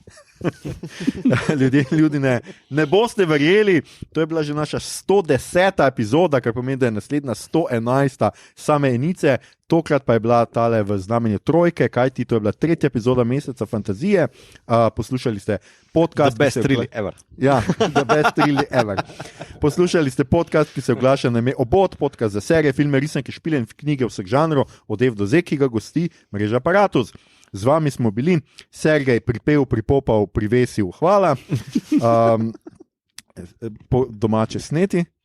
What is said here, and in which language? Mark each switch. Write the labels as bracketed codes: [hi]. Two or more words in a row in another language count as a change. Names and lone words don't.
[sl] Ljudje ne boste verjeli, to je bila že naša 110. epizoda, kar pomeni, da je naslednja 111. same enice, tokrat pa je bila tale v znamenju trojke, kajti to je bila 3. epizoda Meseca fantazije. Poslušali ste podcast The Best Really Ever. Ja, The Best Really Ever. Poslušali ste podcast, ki se oglaša na ime Obod, podcast za serije, filme, risanke, špile in knjige vseh žanrov, od F do Z, ki ga gosti mreža Apparatus. Z vami smo bili, Sergej pripel, pripopal, privesil, hvala. Po domače sneti.